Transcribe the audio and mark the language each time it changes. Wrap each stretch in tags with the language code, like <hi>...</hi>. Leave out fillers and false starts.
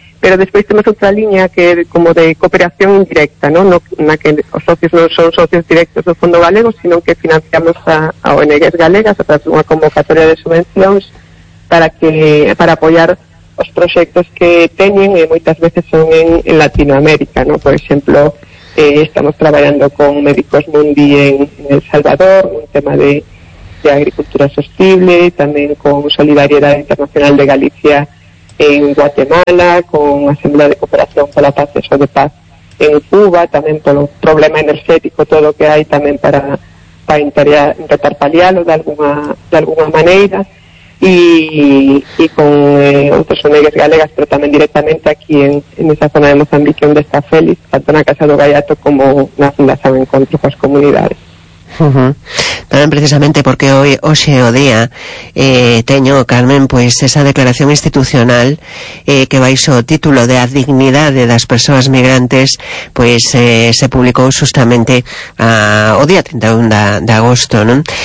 <gl>Pero despois temos outra liña que é como de cooperación indirecta, ¿no? No, na que os socios non son socios directos do Fondo Galego, sino que financiamos a ONGs galegas a través dunha convocatoria de subvencións para apoiar os proxectos que teñen, e moitas veces son en Latinoamérica, ¿no? Por exemplo, estamos traballando con Médicos Mundi en El Salvador, un tema de agricultura sostible, tamén con Solidaridade Internacional de Galicia en Guatemala,</gl> <es>con Asamblea de Cooperación para la Paz, eso de paz en Cuba, también por un problema energético, todo lo que hay también para intentar paliarlo de alguna manera, y con otros ONGs galegas, pero también directamente aquí en esa zona de Mozambique, donde está Félix, tanto en la Casa do Gaiato como en la Fundación Encontro con las Comunidades.</es> <gl>Tamén precisamente porque hoxe o día teño, Carmen, pois esa declaración institucional que baixo o título de A Dignidade das Persoas Migrantes, pois se publicou justamente o día 31 de agosto, non?</gl>